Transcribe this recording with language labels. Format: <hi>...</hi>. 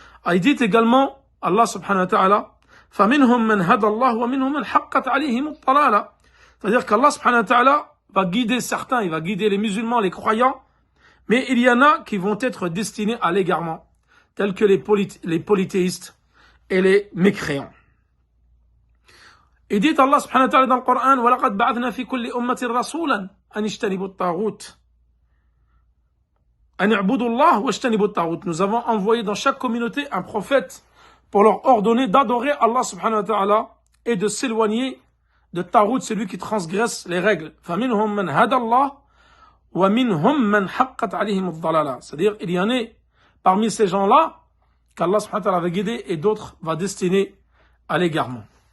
<fr>Il dit également, Allah subhanahu wa ta'ala,</fr> <ar>فَمِنْهُمْ مَنْ هَدَى اللَّهُ وَمِنْهُمْ مَنْ حَقَّتْ عَلَيْهِمُ الضَّلَالَةُ.</ar> <fr>C'est-à-dire qu'Allah subhanahu wa ta'ala va guider certains, il va guider les musulmans, les croyants, mais il y en a qui vont être destinés à l'égarement, tels que les polythéistes et les mécréants. Il dit Allah subhanahu wa ta'ala dans le Coran,</fr> <ar>وَلَقَدْ بَعَثْنَا فِي كُلِّ أُمَّةٍ رَسُولًا أَنِ اجْتَنِبُوا الطَّاغُوتَ أَنِ اعْبُدُوا اللَّهَ وَاجْتَنِبُوا الطَّاغُوتَ.</ar> <fr>Nous avons envoyé dans chaque communauté un prophète pour leur ordonner d'adorer Allah subhanahu wa ta'ala et de s'éloigner de Tarout, celui qui transgresse les règles.</fr> <ar>فَمِنْهُمْ مَنْ هَدَى اللَّهُ وَمِنْهُمْ مَنْ حَقَّتْ عَلَيْهِمُ الضَّلَالَةُ.</ar> <fr>C'est-à-dire, il y en a parmi ces gens-là qu'Allah subhanahu wa ta'ala va guider et d'autres va destiner à l'égarement.</fr>